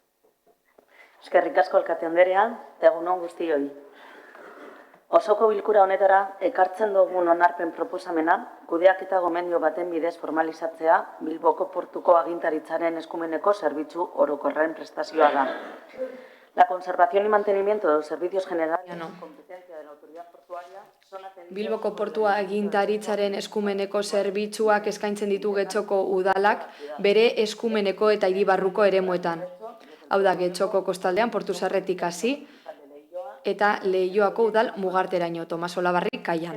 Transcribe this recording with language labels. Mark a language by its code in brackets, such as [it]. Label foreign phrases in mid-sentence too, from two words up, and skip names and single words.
[eu] Eskerrik asko alkate Anderea, eta egun on guztioi. Osoko bilkura honetara ekartzen dugun onarpen proposamena, kudeaketa gomendio baten bidez formalizatzea Bilboko portuko agintaritzaren eskumeneko zerbitzu orokorren prestazioa da. [es] La conservación y mantenimiento de los servicios generales competencia de la autoridad portuaria son atendidos... [eu] Bilboko portua agintaritzaren eskumeneko zerbitzuak eskaintzen ditu Getxoko udalak bere eskumeneko eta hiribarruko eremuetan. Hau da, Getxoko kostaldean Portuzarretik hasi eta Leioako udal mugarteraino, Tomas Olabarri kaian.